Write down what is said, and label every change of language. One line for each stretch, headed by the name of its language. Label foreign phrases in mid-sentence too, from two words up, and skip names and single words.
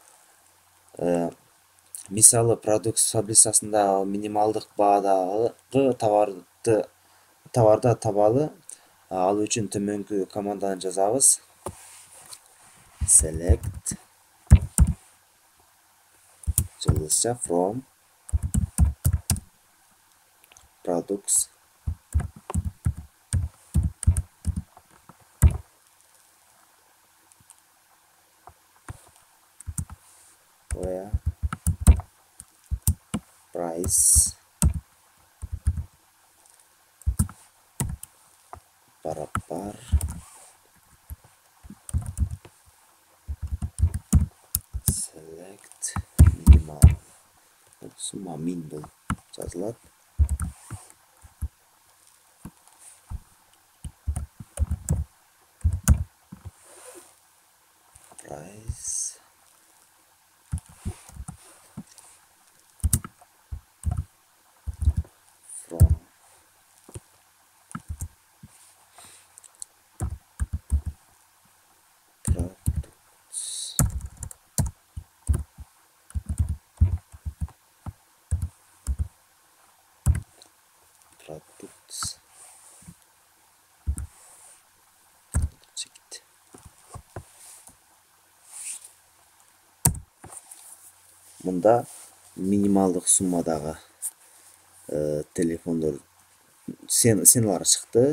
Kyrgyz: Мисалы продукт таблицасында минималдык баадагы товарда табалы. Ал үчүн төмөнкү команданы жазабыз.
English: Select жылдызча from products where price барапар select minimal
Kyrgyz: сумма min бул жазылат. Price
English: from products чекит.
Kyrgyz: Мында минималдык суммадагы телефондор сеналар чыкты.